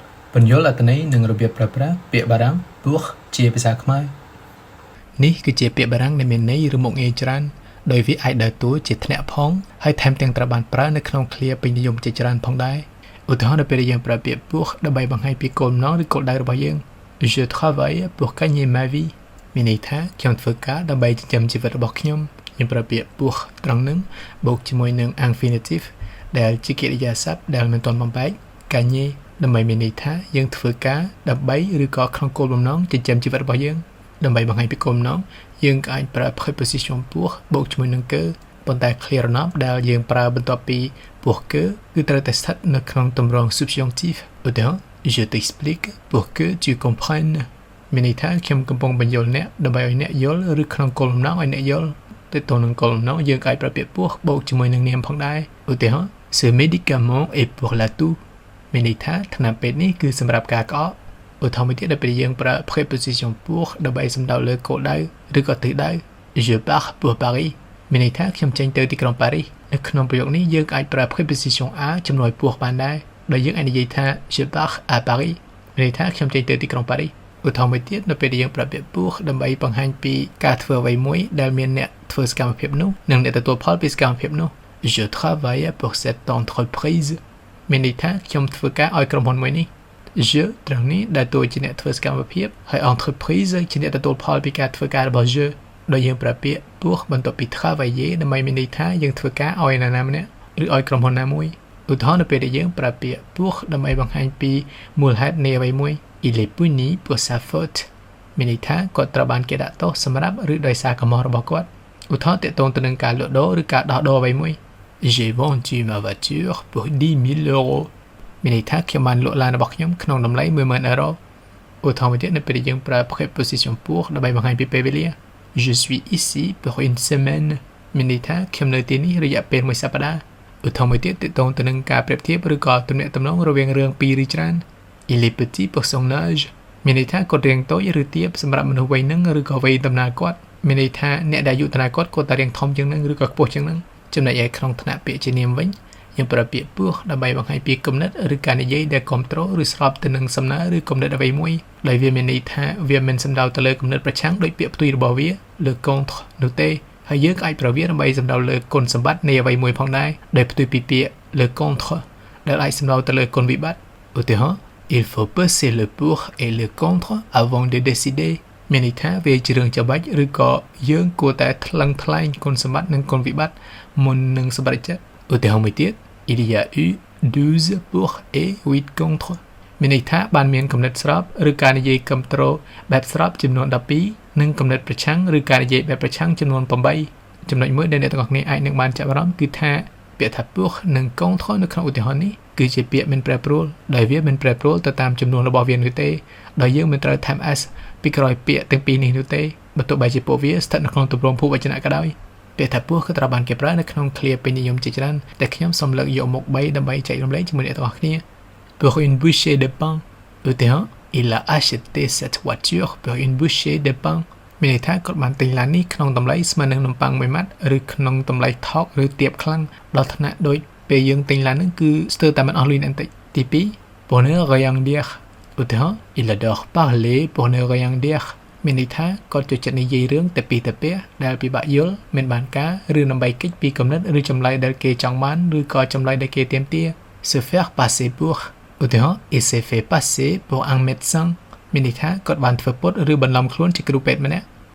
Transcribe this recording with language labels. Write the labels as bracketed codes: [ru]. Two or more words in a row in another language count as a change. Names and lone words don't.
[km] បញ្យល់អត្ថន័យនិងរបៀបប្រើប្រាស់ពាក្យបារាំងពស់ជាភាសាខ្មែរនេះគឺជាពាក្យបារាំងដែលមានន័យឬមុខងារច្រើនដោយវាអាចដើរតួជាធ្នាក់ផងហើយថែមទាំងត្រូវបានប្រើនៅក្នុងឃ្លា ពេញនិយមជាច្រើនផងដែរឧទាហរណ៍នៅពេលយើងប្រើពាក្យពស់ដើម្បីបង្ហាញពីគោលបំណងឬគោលដៅរបស់យើង [fr] Je travaille pour gagner ma vie [km] មានន័យ ថាខ្ញុំធ្វើការដើម្បីចិញ្ចឹមជីវិតរបស់ខ្ញុំប្រើពាក្យពស់ត្រង់នឹងបូកជាមួយនឹង infinitive ដែលជាកិរិយាសព្ទដែលមិនទាន់បំបែក gagner ដើម្បីមានន័យថាយើងធ្វើការដើម្បីឬក៏ក្នុងគោលបំណងចិញ្ចឹមជីវិតរបស់យើងដើម្បីបង្ហាញពីគោលបំណងយើងអាចប្រើ preposition ពស់បូកជាមួយនឹង que ប៉ុន្តែ [en] clear enough [km] ដែលយើងប្រើបន្ទាប់ពីពស់ que គឺត្រូវតែស្ថិតនៅក្នុងទម្រង់ subjunctif ឧទាហរណ៍ [fr] je t'explique pour que tu comprennes [km] មានន័យថាខ្ញុំកំពុងបញ្យល់អ្នកដើម្បីឲ្យអ្នកយល់ឬក្នុងគោលបំណងឲ្យអ្នកយល់ទៅទៅនឹងគោលបំណងយើងអាច ប្រើពាក្យពស់បូកជាមួយនឹងនាមផងដែរឧទាហរណ៍ [fr] ce médicament est pour la toux [km] មានន័យថាថ្នាំពេទ្យនេះគឺសម្រាប់ការក្អកឧទាហរណ៍មួយទៀតដែលពេលយើងប្រើ [fr] préposition pour [km] ដើម្បីសំដៅលើគោលដៅឬក៏ទិសដៅ [fr] je pars pour Paris [km] មានន័យថាខ្ញុំចេញទៅទីក្រុងប៉ារីសនៅក្នុងប្រយោគនេះយើងអាចប្រើ [fr] préposition à [km] ជំនួយពស់បានដែរដោយយើងអាចនិយាយថា [fr] je pars à Paris [km] មានន័យថាខ្ញុំចេញទៅទីក្រុងប៉ារីសឧទាហរណ៍មួយទៀតនៅពេល ដែលយើងប្រើពាក្យពស់ដើម្បីបង្ហាញពីការធ្វើអ្វីមួយដែលមានអ្នកធ្វើសកម្មភាពនោះនិងអ្នកទទួលផលពីសកម្មភាពនោះ [fr] je travaille pour cette entreprise [km] មានន័យថាខ្ញុំធ្វើការឲ្យក្រុមហ៊ុនមួយនេះ je ត្រង់នេះដែលតួជាអ្នកធ្វើសកម្មភាពហើយ entreprise ជាអ្នកទទួលផលពីការធ្វើការរបស់ je ដោយយើងប្រើពាក្យពស់បន្ទាប់ពី travailler ដើម្បីមានន័យថាយើងធ្វើការឲ្យនរណាម្នាក់ឬឲ្យក្រុមហ៊ុនណាមួយឧទាហរ ណ៍នៅពេលដែលយើងប្រើពាក្យពស់ដើម្បីបង្ហាញពីមូលហេតុនៃអ្វីមួយ [fr] il est puni pour sa faute [km] មានន័យថាគាត់ត្រូវបានគេដាក់ទោសសម្រាប់ឬដោយសារកំហុសរបស់គាត់ឧទាហរណ៍ទាក់ទងទៅនឹងការលក់ដូរឬការដោះដូរអ្វីមួយ [fr] j'ai vendu ma voiture pour 10,000 euros [km] មានន័យថាខ្ញុំបានលក់ឡានរបស់ខ្ញុំក្នុងតម្លៃ 10,000 euros ឧទាហរណ៍ មួយទៀតនៅពេលដែលយើងប្រើ [fr] préposition pour [km] ដើម្បីបង្ហាញពីពេលវេលា [fr] je suis ici pour une semaine [km] មានន័យថាខ្ញុំនៅទីនេះរយៈពេលមួយសប្តាហ៍ឧទាហរណ៍មួយទៀតទាក់ទងទៅនឹងការប្រៀបធៀបឬក៏ទំនាក់ទំនងរវាងរឿងពីរឬច្រើន [fr] il est petit pour son âge [km] មានន័យថាគាត់រាងតូចឬទាបសម្រាប់មនុស្សវ័យហ្នឹងឬក៏វ័យដំណើរគាត់មានន័យថាអ្នកដែលអាយុដំណើរគាត់គាត់តែរាងធំជាងហ្នឹងឬក៏ខ្ពស់ជាងហ្នឹងចំណែកឯក្នុងថ្នាក់ពាក្យជានាមវិញយើង ប្រើពាក្យពស់ដើម្បីបង្ហាញពីគំនិតឬការនិយាយដែលគ្រប់គ្រងឬស្របទៅនឹងសំណើឬគំនិតអ្វីមួយដោយវាមានន័យថាវា មិនសំដៅទៅលើគំនិតប្រឆាំងដោយពាក្យផ្ទុយរបស់វាលើ contre នោះទេហើយយើងអាចប្រើវាដើម្បីសំដៅលើគុណសម្បត្តិនៃអ្វីមួយផងដែរដោយផ្ទុយពីពាក្យលើ contre ដែលអាចសំដៅទៅលើគុណវិបត្តិឧទាហរណ៍ [fr] il faut peser le pour et le contre avant de décider [km] មានន័យថាវាជារឿងចាំបាច់ឬក៏យើងគួរតែថ្លឹងថ្លែងគុណសម្បត្តិនិងគុណវិបត្តិមុននឹងសម្រេចចិត្តឧទាហរណ៍មួយទៀត [fr] il y a eu 12 pour et 8 contre [km] មានន័យថាបានមានគំនិតស្របឬការនិយាយគ្រប់គ្រងបែបស្របចំនួន12និងគំនិតប្រឆាំងឬការនិយាយបែបប្រឆាំងចំនួន8ចំណុចមួយដែលអ្នកទាំងអស់គ្នាអាចនឹងបានចាប់អារម្មណ៍គឺថាពាក្យថា pour និង contre នៅក្នុងឧទាហរណ៍នេះគឺជាពាក្យមិនប្រែប្រួលដោយវាមិន ប្រែប្រួលទៅតាមចំនួនរបស់វានោះទេដោយយើងមិនត្រូវថែម s ពីក្រោយពាក្យទាំងពីរនេះនោះទេបើទោះបីជាពួកវាស្ថិតនៅក្នុងទម្រង់ភូវចនៈក៏ដោយពាក្យថាពស់ក៏ត្រូវបានគេប្រើនៅក្នុងឃ្លាពេញនិយ មជាច្រើនតែខ្ញុំសូមលើកយកមក3ដើម្បីចែករំលែកជាមួយអ្នកទាំងអស់គ្នា [fr] pour une bouchée de pain [km] ឧទាហរណ៍ [fr] il a acheté cette voiture pour une bouchée de [km] pain មានន័យថាគាត់បានទិញឡាននេះក្នុងតម្លៃស្មើនឹងនំប៉័ងមួយម៉ាត់ឬក្នុងតម្លៃថោកឬទាបខ្លាំងដល់ថ្នាក់ដូចពេលយើងទិញ ឡានហ្នឹងគឺស្ទើរតែមិនអស់លុយបន្តិចទី2 [fr] pour ne rien dire [km] ឧទាហរណ៍ [fr] il adore parler pour ne rien dire [km] មានន័យថាគាត់ចូលចិត្តនិយាយរឿងតែពីតែពះដែលពិបាកយល់មិនបានការឬដើម្បីគេចពីគំនិតឬចម្លើយដែលគេចង់បានឬក៏ចម្លើយដែលគេទាមទារ [fr] se faire passer pour [km] ឧទាហរណ៍ [fr] il s'est fait passer pour un médecin [km] មានន័យថាគាត់បានធ្វើពុតឬបន្លំខ្លួនជាគ្រូពេទ្យម្នាក់